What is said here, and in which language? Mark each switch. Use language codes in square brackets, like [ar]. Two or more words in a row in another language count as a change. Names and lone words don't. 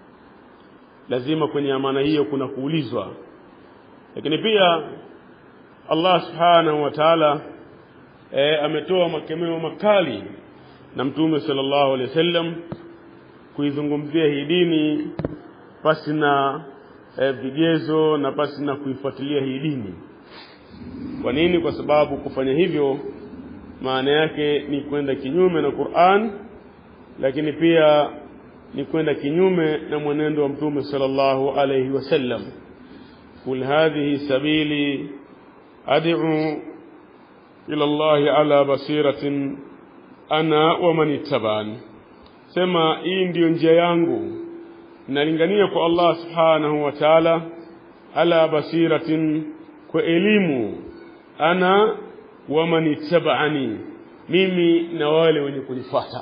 [sw] Lazima kwenye amana hiyo kuna kuulizwa. Lakini pia Allah [ar] سبحانه وتعالى [sw] ametoa makemeo makali na Mtume [ar] صلى الله عليه وسلم [sw] kuizungumzia hii dini pasi na vigezo na pasi na kuifuatilia hii dini. Kwa nini? Kwa sababu kufanya hivyo maana yake ni kwenda kinyume na Qur'an, lakini pia ni kwenda kinyume na mwenendo wa Mtume [ar] صلى الله عليه وسلم. قل هذه سبيلي أدعو إلى الله على بصيرة أنا ومن اتبعني. [sw] Sema hii ndio njia yangu, nalingania kwa Allah [ar] سبحانه وتعالى على بصيرة, [sw] kwa elimu, [ar] أنا ومن اتبعني, [sw] mimi na wale wenye kunifuata.